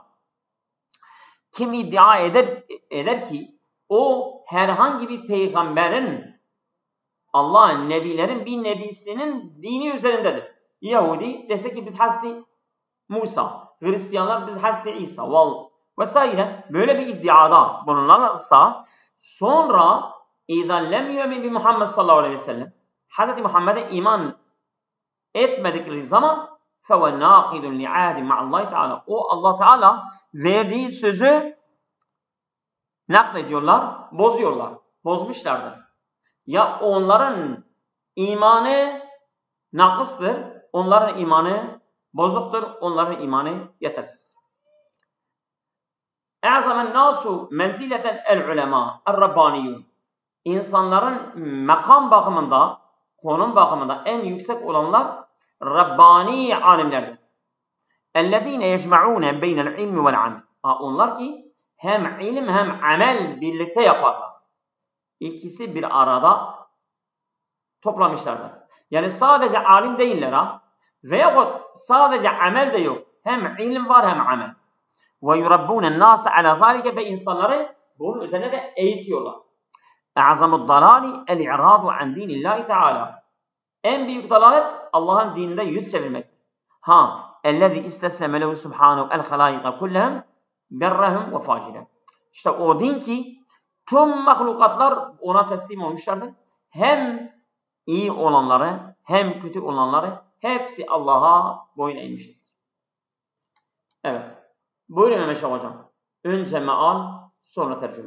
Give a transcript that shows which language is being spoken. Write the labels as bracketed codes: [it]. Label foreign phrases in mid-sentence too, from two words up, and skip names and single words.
[tr] Kim iddia eder ki o herhangi bir peygamberin, Allah'ın nebilerin bir nebisinin dini üzerindedir. Yahudi dese ki biz Hazreti Musa, Hristiyanlar biz Hazreti İsa vesaire böyle bir iddiada bulunurlarsa sonra [ar] اِذَا لَمْ يُؤْمِنْ بِمُحَمَّدٍ صلى الله عليه وسلم [tr] Hazreti Muhammed'e iman etmedikleri zaman [ar] فَوَ نَاقِدٌ لِعَادٍ مَعَ اللّٰهِ [tr] Teala. O Allah Teala verdiği sözü naklediyorlar, bozuyorlar. Bozmuşlardır. Ya onların imanı nakıstır, onların imanı bozuktur, onların imanı yetersiz. [ar] اَعْزَمَ النَّاسُ مَنْزِلَةً الْعُلَمَا الرَّبَّانِيُّونَ. [tr] İnsanların makam bakımında, konum bakımında en yüksek olanlar Rabbani alimlerdir. [ar] اَلَّذ۪ينَ يَجْمَعُونَ بَيْنَ الْعِلْمِ وَالْعَمَلِ. [tr] Onlar ki hem ilim hem amel birlikte yaparlar. İkisi bir arada toplamışlardır. Yani sadece alim değiller veyahut sadece amel de yok. Hem ilim var hem amel. [ar] وَيُرَبُّونَ النَّاسَ عَلَى ذَٰلِكَ [tr] Ve insanları bunun üzerine de eğitiyorlar. [ar] اَعْزَمُ الضَّلَالِ الْاِعْرَاضُ عَنْ دِينِ اللّٰهِ Teala. [tr] En büyük dalalet Allah'ın dininde yüz çevirmektir. [ar] اَلَّذِي اِسْتَسْلَمَ لَهُ سُبْحَانَهُ الْخَلَائِقَ كُلَّهُمْ بَرَّهُمْ وَفَاجِرًا. [tr] İşte o din ki tüm mahlukatlar ona teslim olmuşlardır. Hem iyi olanları hem kötü olanları hepsi Allah'a boyun eğmiştir. Evet. Buyurun Mehmet Şah Hocam. Önce meal, sonra tercüme.